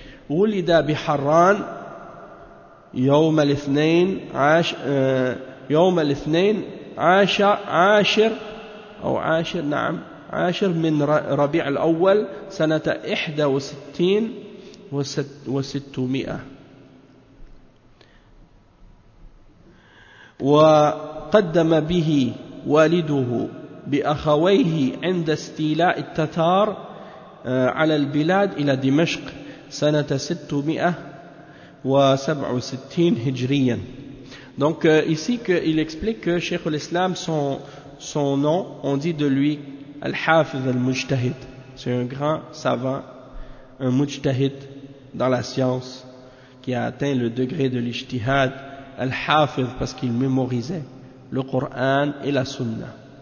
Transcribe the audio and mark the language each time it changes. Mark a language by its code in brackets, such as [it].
[ar] Wulida bi-Harran Yawm al-Ithnain يوم الاثنين عاشر من ربيع الأول سنة 61 و600. وقدم به والده بأخويه عند استيلاء التتار على البلاد إلى دمشق سنة 667 هجريا. [fr] Donc ici qu'il explique que Cheikh al-Islam, son nom, on dit de lui Al-Hafiz al-Mujtahid. C'est un grand savant, un mujtahid dans la science, qui a atteint le degré de l'ijtihad Al-Hafiz parce qu'il mémorisait le Coran et la Sunna.